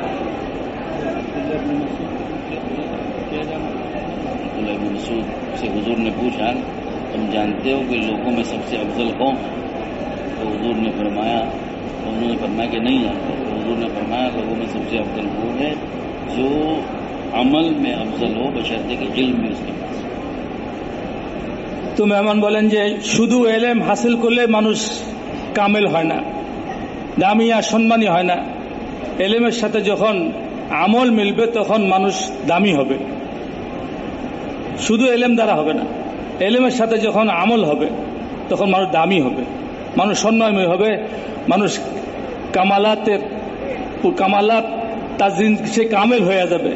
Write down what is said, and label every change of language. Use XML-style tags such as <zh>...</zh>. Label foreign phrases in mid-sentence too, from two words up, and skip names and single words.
<ur>مسعود سے حضور نے پوچھا تم جانتے ہو کہ لوگوں میں سب سے افضل کون ہے؟ تو حضور نے فرمایا، انہوں نے فرمایا کہ نہیں جانتے. تو حضور نے فرمایا لوگوں میں سب سے افضل وہ ہے جو عمل میں افضل ہو بشرطے کہ علم بھی اس کے پاس.</ur> <bn>تو মেহমান বলেন যে শুধু এলেম হাসিল করলে মানুষ কামেল হয় না, দামি আর সম্মানী হয় না। এলেমের সাথে যখন আমল মিলবে তখন মানুষ দামি হবে। শুধু এলেম দ্বারা হবে না, এলেমের সাথে যখন আমল হবে তখন মানুষ দামি হবে, মানুষ সম্মানময় হবে, মানুষ কামালাত তাজিন সে কামেল হয়ে যাবে।</bn>